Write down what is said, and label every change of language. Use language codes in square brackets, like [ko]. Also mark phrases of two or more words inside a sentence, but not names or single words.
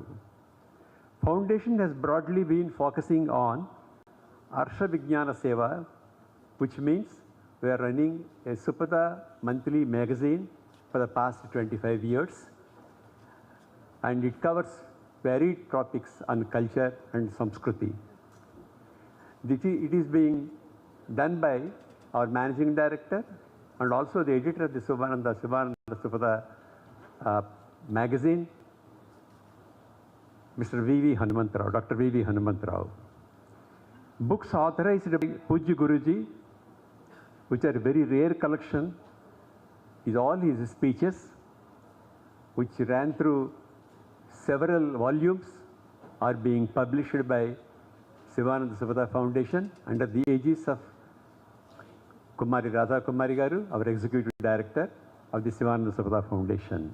[en] Foundation has broadly been focusing on Arsha Vijnana Seva, which means we are running a Supatha monthly magazine for the past 25 years, and it covers varied topics on culture and Samskriti. It is being done by our managing director and also the editor of the Sivananda Supatha magazine, Mr. V.V. Hanumantrao, Dr. V.V. Hanumantrao. Books authorized by Pujya Guruji, which are a very rare collection, is all his speeches, which ran through several volumes, are being published by Sivananda Supatha Foundation under the aegis of Kumari Radha Kumari Garu, our Executive Director of the Sivananda Supatha Foundation.